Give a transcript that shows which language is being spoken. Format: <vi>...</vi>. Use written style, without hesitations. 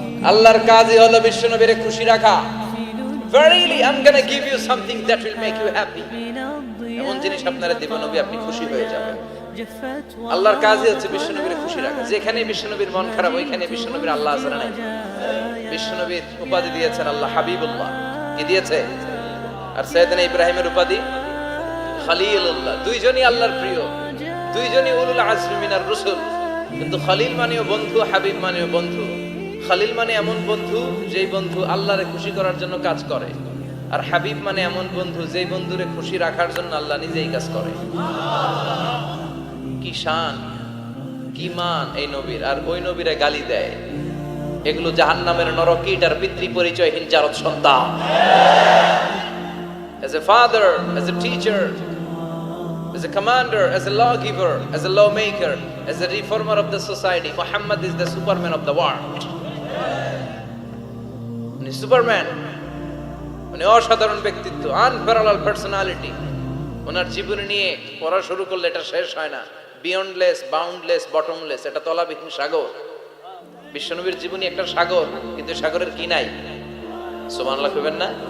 <bn>আল্লাহর কাজই হলো বিশ্বনবীরে খুশি রাখা।</bn> <en>Verily I'm going to give you something that will make you happy.</en> <bn>এমন জিনিস আপনারা দেব নবী, আপনি খুশি হয়ে যাবেন। আল্লাহর কাজই হচ্ছে বিশ্বনবীরে খুশি রাখা। যেখানে বিশ্বনবীর মন খারাপ, ওইখানে বিশ্বনবীর আল্লাহ আছে না নাই? বিশ্বনবীর উপাধি দিয়েছেন আল্লাহ হাবিবুল্লাহ। কি দিয়েছে? আর সাইয়েদনা ইব্রাহিমের উপাধি খলিলুল্লাহ। দুইজনই আল্লাহর প্রিয়, দুইজনই উলুল আজমি মিনার রাসূল। কিন্তু খলিল মানেও বন্ধু, হাবিব মানেও বন্ধু। খলিল মানে এমন বন্ধু যেই বন্ধু আল্লাহরে খুশি করার জন্য কাজ করে, আর হাবিব মানে এমন বন্ধু যেই বন্ধুরে খুশি রাখার জন্য আল্লাহ নিজেই কাজ করে। কি শান, কি মান এই নবীর, আর ওই নবীরে গালি দেয়। এগুলো জাহান্নামের নরকীট আর পিতৃ পরিচয়হীন জারদ সন্তান।</bn> <en>As a father, as a teacher, as a commander, as a lawgiver, as a lawmaker, as a reformer of the society, Muhammad is the superman of the world.</en> <bn>উনি সুপারম্যান, উনি অসাধারণ ব্যক্তিত্ব, আনপ্যারালাল পার্সোনালিটি। ওনার জীবনী নিয়ে পড়া শুরু করলে এটা শেষ হয় না। বিয়ন্ডলেস, বাউন্ডলেস, বটমলেস, এটা তলাবিহীন সাগর। বিশ্বনবীর জীবনী একটা সাগর, কিন্তু সাগরের কি নাই? সুবহানাল্লাহ কইবেন না?</bn>